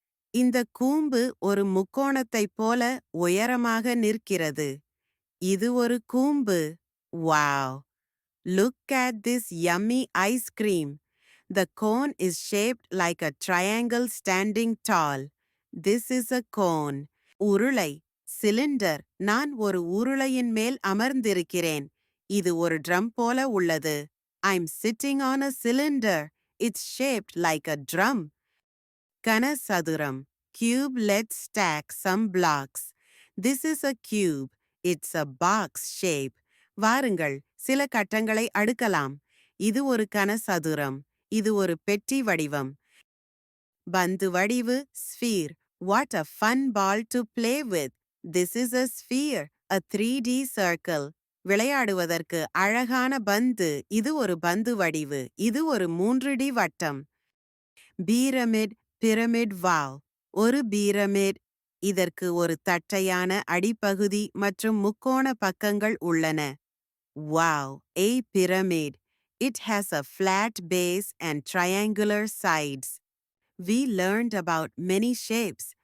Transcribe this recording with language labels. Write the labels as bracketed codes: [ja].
[ta] இந்த கூம்பு ஒரு முக்கோணத்தைப் போல உயரமாக நிற்கிறது. இது ஒரு கூம்பு. Wow! [en] Look at this yummy ice cream. The cone is shaped like a triangle standing tall. This is a cone. உருளை. Cylinder. [ta] நான் ஒரு உருளையின் மேல் அமர்ந்திருக்கிறேன். இது ஒரு ட்ரம் போல உள்ளது. [en] I'm sitting on a cylinder. It's shaped like a drum. கனசதுரம். Cube. Let's stack some blocks. This is a cube. It's a box shape. [ta] வாருங்கள், சில கட்டங்களை அடுக்கலாம். இது ஒரு கனசதுரம். இது ஒரு பெட்டி வடிவம். பந்து வடிவு. Sphere. [en] What a fun ball to play with. This is a sphere. A 3D circle. [ta] விளையாடுவதற்கு அழகான பந்து. இது ஒரு பந்து வடிவு. இது ஒரு 3D வட்டம். பீரமிட். பிரமிட். Wow! ஒரு பீரமிட். இதற்கு ஒரு தட்டையான அடிப்பகுதி மற்றும் முக்கோண பக்கங்கள் உள்ளன. [en] Wow! A pyramid. It has a flat base and triangular sides. We learned about many shapes.